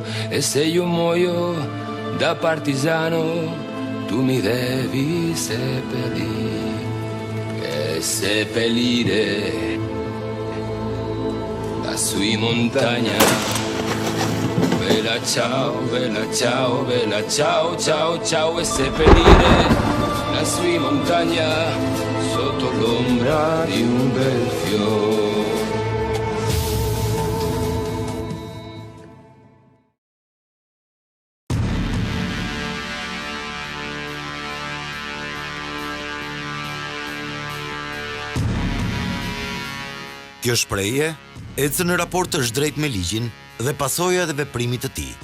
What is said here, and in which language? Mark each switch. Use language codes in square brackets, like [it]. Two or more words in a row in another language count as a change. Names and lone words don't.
[it] E se io muoio da partigiano, tu mi devi seppellire lassù in montagna. Bella ciao, e seppellire lassù in montagna sotto l'ombra di un bel fiore. [sq] Kjo shprehje ecë në raport të drejt me ligjin dhe pasoja dhe veprimit të tij.